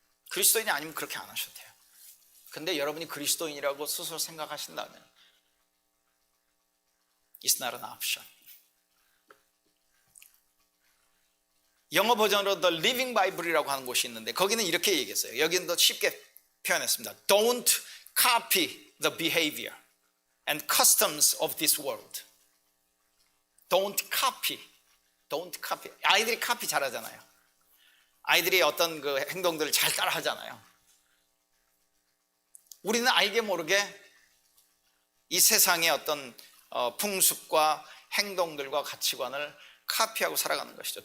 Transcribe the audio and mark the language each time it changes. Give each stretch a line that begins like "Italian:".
Korean: 그리스도인이 아니면 그렇게 안 하셔도 돼요. 근데 여러분이 그리스도인이라고 스스로 생각하신다면
English: It's not an option.
Korean: 영어 버전으로 The Living Bible이라고 하는 곳이 있는데, 거기는 이렇게 얘기했어요. 여기는 더 쉽게 표현했습니다.
English: Don't copy the behavior and customs of this world. Don't copy.
Korean: 아이들이 카피 잘하잖아요. 아이들이 어떤 그 행동들을 잘 따라 하잖아요. 우리는 알게 모르게 이 세상의 어떤 풍습과 행동들과 가치관을 카피하고 살아가는 것이죠.